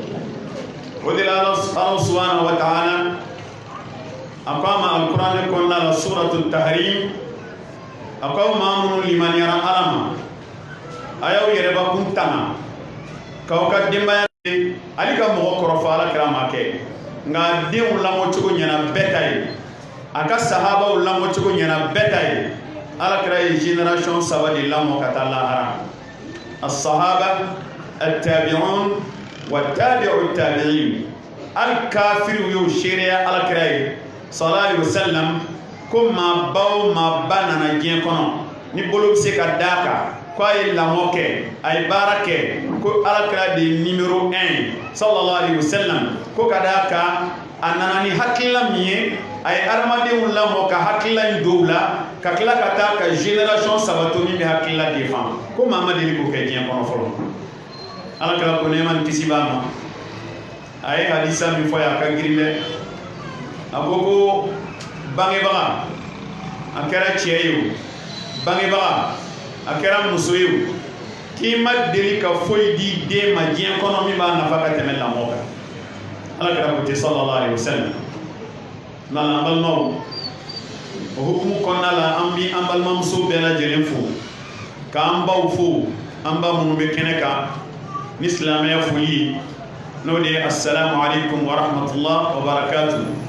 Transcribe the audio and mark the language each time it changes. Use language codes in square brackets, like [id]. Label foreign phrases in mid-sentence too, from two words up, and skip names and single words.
[bm] O de la ala [ar] سبحانه وتعالى [bm] a ko a ma alikuranɛ kɔnɔna la, [ar] سورة التحريم, [bm] a ko aw maa minnu limaniyara ala ma, a y'aw yɛrɛbakun tanga k'aw ka denbaya ale ka mɔgɔ kɔrɔfɔ alakira ma kɛ, nka denw lamɔcogo ɲɛna bɛɛ ta ye, a ka sahabaw lamɔcogo ɲɛna bɛɛ ta ye. Alakira ye génération 3 de lamɔ ka taa lahara: as-sahaba, [ar] التابعون وتابعو التابعين. [bm] Al kafiriw y'o seereya alakira ye [ar] صلى الله عليه وسلم [bm] ko maa ba o maa ba nana diɲɛ kɔnɔ, ni bolo bɛ se ka d'a kan ko a ye lamɔ kɛ, a ye baara kɛ, ko alakira de ye numéro 1 [ar] صلى الله عليه وسلم. [bm] Ko ka d'a kan a nana ni hakilila min ye, a ye adamadenw lamɔ ka hakilila in don u la, ka tila ka taa ka génération 3 to min bɛ hakilila défend. Ko maa ma deli k'o kɛ diɲɛ kɔnɔ fɔlɔ. Alakira ko nɛɛma ni kisi b'a ma, a ye hadisa min fɔ ye a ka girin dɛ. A ko ko bangebaga, a kɛra cɛ ye o, bangebaga, a kɛra muso ye o, k'i ma deli ka foyi di den ma diɲɛ kɔnɔ min b'a nafa ka tɛmɛ lamɔ kan. Alakira ko ten [ar] صلى الله عليه وسلم. [bm] N'ala an balimaw, o hukumu kɔnɔna la, an bi an balimamuso bɛɛ lajɛlen fo, k'an baw fo, an ba minnu bɛ kɛnɛ kan ni silamɛya foli, n'o de ye [ar] السلام عليكم ورحمة الله وبركاته.